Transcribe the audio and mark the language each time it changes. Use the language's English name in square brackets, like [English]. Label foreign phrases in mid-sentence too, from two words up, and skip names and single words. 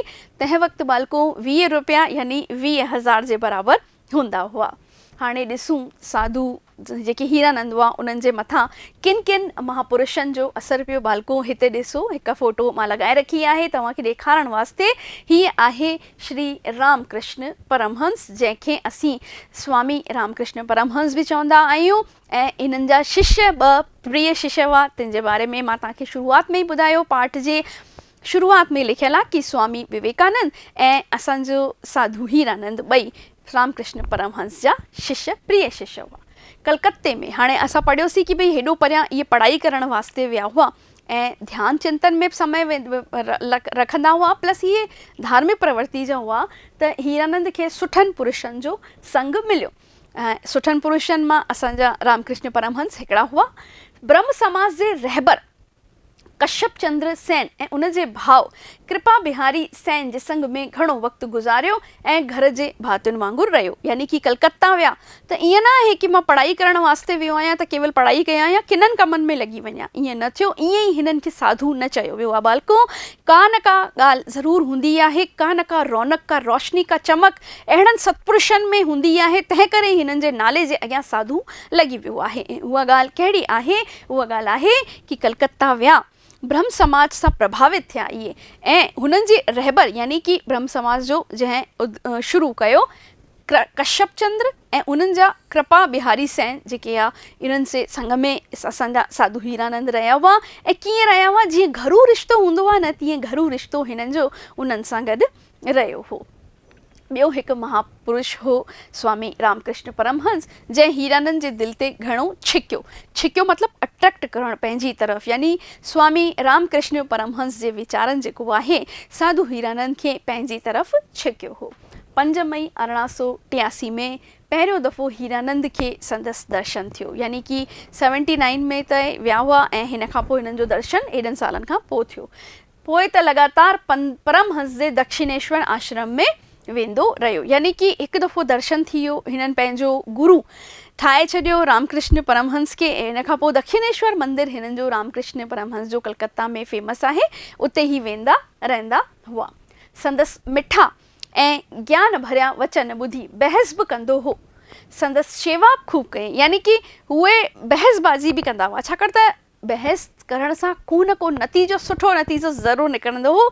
[Sindhi] तंहिं वक़्तु बालको 20 रुपया यानी 20,000 जे बराबरि हूंदा हुआ। हाणे ॾिसूं साधु जेके हीरानंद हुआ उन्हनि जे मथां किन किन महापुरुषनि जो असरु पियो। बालको हिते ॾिसो, हिकु फ़ोटो मां लॻाए रखी आहे तव्हांखे ॾेखारण वास्ते। हीअ आहे श्री रामकृष्ण परमहंस, जंहिंखे असीं स्वामी रामकृष्ण परमहंस बि चवंदा आहियूं ऐं इन्हनि जा शिष्य 2 प्रिय शिष्य हुआ, तंहिंजे बारे में मां तव्हांखे शुरूआत में ई ॿुधायो। पाठ जे शुरूआत में लिखियलु आहे कि स्वामी विवेकानंद ऐं असांजो साधु हीरानंद ॿई रामकृष्ण परमहंस जा शिष्य प्रिय शिष्य हुआ कलकत्ते में। हाणे असां पढ़ियोसीं कि भई हेॾो परियां इहे पढ़ाई करण वास्ते विया हुआ ऐं ध्यान चिंतन में बि समय रखंदा हुआ, प्लस इहे धार्मिक प्रवृत्ति जा हुआ त हीरानंद खे सुठनि पुरुषनि जो संग मिलियो। ऐं सुठनि पुरुषनि मां असांजा रामकृष्ण परमहंस हिकिड़ा हुआ। ब्रह्म समाज जे रहबर कश्यप चंद्र सेन ऐं उन जे भाउ कृपा बिहारी सेन जे संग में घणो वक़्तु गुज़ारियो ऐं घर जे भातियुनि वांगुरु रहियो, यानी कि कलकत्ता विया त ईअं न आहे कि मां पढ़ाई करण वास्ते वियो आहियां त केवल पढ़ाई कयां या किननि कमनि में लॻी वञा, ईअं न थियो। ईअं ई हिननि खे साधु न चयो वियो आहे। बालको का न का ॻाल्हि ज़रूरु हूंदी आहे, का न का रौनक, का रोशनी, का चमक अहिड़नि सतपुरुषनि में हूंदी आहे, तंहिं करे हिननि जे नाले जे अॻियां साधु लॻी वियो आहे। ऐं उहा ॻाल्हि कहिड़ी आहे? उहा ॻाल्हि आहे कि कलकत्ता विया, ब्रह्म समाज सां प्रभावित थिया इहे ऐं हुननि जे रहबर यानी कि ब्रह्म समाज जो जंहिं शुरू कयो कश्यप चंद्र ऐं उन्हनि जा कृपा बिहारी सेन जेके आहे, इन्हनि से संग में असांजा साधु हीरानंद रहिया हुआ। ऐं कीअं रहिया हुआ? जीअं घरू रिश्तो हूंदो आहे न, तीअं घरू रिश्तो हिननि जो उन्हनि सां गॾु रहियो हो। ॿियो हिकु महापुरुष हो स्वामी रामकृष्ण परमहंस, जंहिं हीरानंद जे दिलि ते घणो छिकियो मतिलबु अट्रैक्ट करणु पंहिंजी तरफ़, यानी स्वामी रामकृष्ण परमहंस जे वीचारनि जेको आहे साधु हीरानंद खे पंहिंजी तरफ़ छिकियो हो। 5 मई 1883 में पहिरियों दफ़ो हीरानंद खे संदसि दर्शन थियो, यानी कि 79 में त विया हुआ ऐं हिन खां पोइ हिननि जो दर्शन 8 सालनि खां पोइ थियो। पोइ त लगातार परमहंस जे दक्षिणेश्वर आश्रम में वेंदो रहियो, यानी कि हिकु दफ़ो दर्शन थी वियो, हिननि पंहिंजो गुरु ठाहे छॾियो रामकृष्ण परमहंस खे। हिन खां पोइ दक्षिणेश्वर मंदिर हिननि जो रामकृष्ण परमहंस जो कलकत्ता में फेमस आहे, उते ई वेंदा रहंदा हुआ। संदसि मिठा ऐं ज्ञान भरिया वचन ॿुधी बहस बि कंदो हो, संदसि शेवा खूब कई, यानी कि उहे बहसबाज़ी बि कंदा हुआ, छाकाणि त बहस करण सां को न को नतीजो, सुठो नतीजो ज़रूरु निकिरंदो हो।